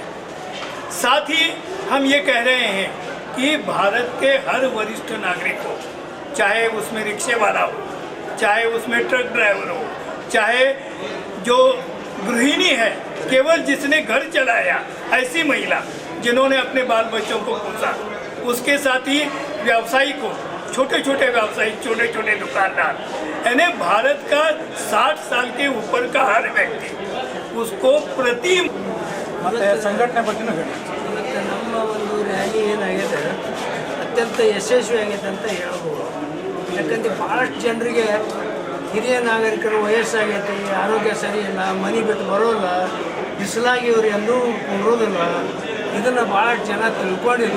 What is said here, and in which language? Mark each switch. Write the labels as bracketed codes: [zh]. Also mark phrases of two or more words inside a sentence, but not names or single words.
[hi] साथ ही हम ये कह रहे हैं कि भारत के हर वरिष्ठ नागरिक को, चाहे उसमें रिक्शे वाला हो, चाहे उसमें [en] truck driver [hi] हो, चाहे जो गृहिणी है, केवल जिसने घर चलाया, ऐसी महिला जिन्होंने अपने बाल बच्चों को पोसा, उसके साथ ही व्यवसायी को, छोटे छोटे व्यवसायी, छोटे छोटे दुकानदार, यानी भारत का 60 साल के ऊपर का हर व्यक्ति उसको प्रति [kn] संघटने ಬಗ್ಗೆ ಹೇಳಿ। ಮತ್ತು ನಮ್ಮ ಒಂದು ರ್ಯಾಲಿ ಏನಾಗಿದೆ ಅತ್ಯಂತ ಯಶಸ್ವಿಯಾಗಿದೆ ಅಂತ ಹೇಳ್ಬೋದು. ಯಾಕಂದರೆ ಭಾಳಷ್ಟು ಜನರಿಗೆ ಹಿರಿಯ ನಾಗರಿಕರು ವಯಸ್ಸಾಗೈತಿ, ಆರೋಗ್ಯ ಸರಿ ಇಲ್ಲ, ಮನೆ ಬಿಟ್ಟು ಬರೋಲ್ಲ, ಬಿಸಿಲಾಗಿ ಇವರು ಎಲ್ಲೂ ಕುಂಡ್ರೋದಿಲ್ಲ, ಇದನ್ನು ಭಾಳಷ್ಟು ಜನ ತಿಳ್ಕೊಂಡಿದ್ರು.